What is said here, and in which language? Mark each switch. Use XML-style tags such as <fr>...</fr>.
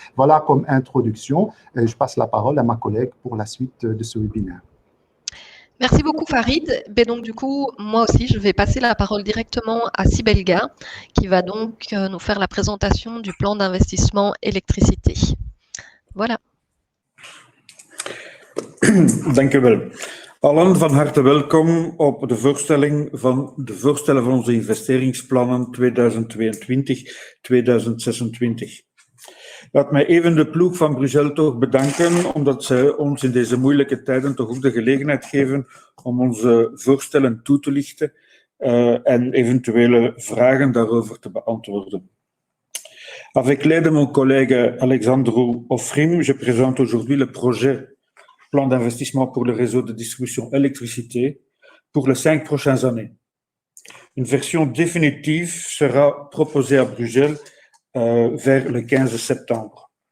<fr>Voilà comme introduction. Je passe la parole à ma collègue pour la suite de ce webinaire. Merci beaucoup Farid. Ben donc du coup, moi aussi, je vais passer la parole directement à Sibelga, qui va donc nous faire la présentation du plan d'investissement électricité. Voilà.</fr> <nl>Dank u wel. Allen van harte welkom op de voorstellen van onze investeringsplannen 2022-2026. Laat mij even de ploeg van Brugel toch bedanken, omdat zij ons in deze moeilijke tijden toch ook de gelegenheid geven om onze voorstellen toe te lichten en eventuele vragen daarover te beantwoorden.</nl> <fr>Avec l'aide de mon collègue Alexandru Ofrim, je présente aujourd'hui le projet plan d'investissement pour le réseau de distribution électricité pour les 5 prochaines années. Une version définitive sera proposée à Brugel vers le 15 septembre.</fr>